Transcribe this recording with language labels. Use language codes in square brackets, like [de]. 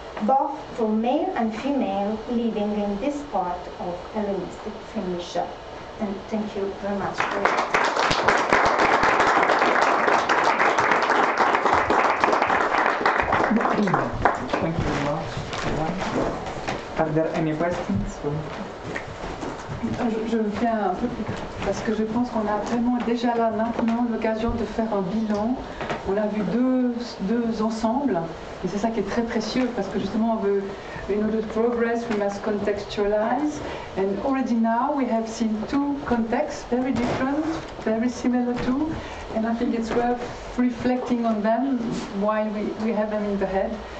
[en] both for male and female living in this part of Hellenistic Phoenicia. And thank you very much for that. Thank you very much. Are there any questions? [fr] Je viens un peu plus parce que je pense qu'on a vraiment déjà là maintenant l'occasion de faire un bilan. On a vu deux ensembles et c'est ça qui est très précieux parce que justement on veut, [en] in order to progress we must contextualize, and already now we have seen two contexts, very different, very similar too, and I think it's worth reflecting on them while we have them in the head.